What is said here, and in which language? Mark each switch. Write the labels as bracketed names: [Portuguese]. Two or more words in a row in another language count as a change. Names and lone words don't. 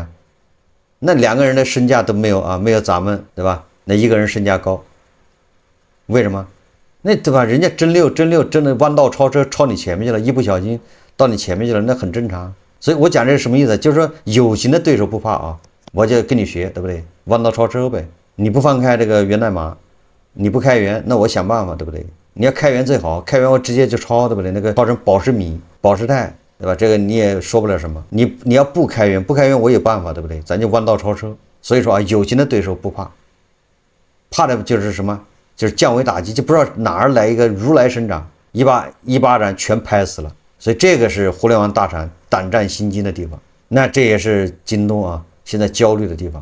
[Chinese] 那2個人的身價都沒有啊，沒有咱們，對吧？那一個人身價高，為什麼？那對吧？人家真的彎道超車超你前面去了，一不小心到你前面去了，那很正常。所以我講這是什麼意思？就是說有形的對手不怕啊，我就跟你學，對不對？彎道超車唄，你不放開這個源代碼，你不開源，那我想辦法，對不對？你要開源最好，開源我直接就抄，對不对？那個抄成寶石米、寶石鈦，对吧？這個你也說不了什麼。你要不開源我有辦法，對不對？咱就彎道超車。所以說啊，有形的對手不怕，怕的就是什麼？就是降维打擊，就不知道哪兒來一個如來神掌，一巴掌全拍死了。所以這個是互聯網大廠膽戰心驚的地方。那這也是京東啊現在焦慮的地方。